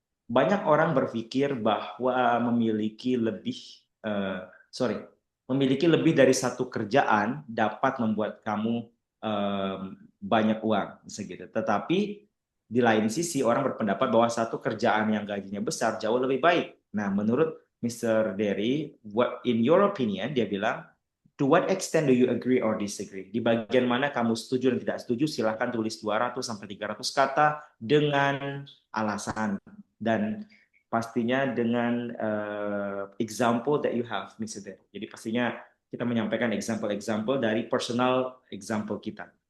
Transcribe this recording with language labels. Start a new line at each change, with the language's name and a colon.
Indonesian: Banyak orang berpikir bahwa uh, sorry, memiliki lebih dari satu kerjaan dapat membuat kamu banyak uang, segitu. Tetapi di lain sisi orang berpendapat bahwa satu kerjaan yang gajinya besar jauh lebih baik. Nah, menurut Mr.
English: Derry, what in your opinion,
Indonesian: dia bilang,
English: to what extent do you agree or disagree?
Indonesian: Di bagian mana kamu setuju dan tidak setuju, silahkan tulis 200 sampai 300 kata dengan alasan dan pastinya dengan
English: example that you have,
Indonesian: Mr. Derry. Jadi pastinya kita menyampaikan example-example dari personal example kita.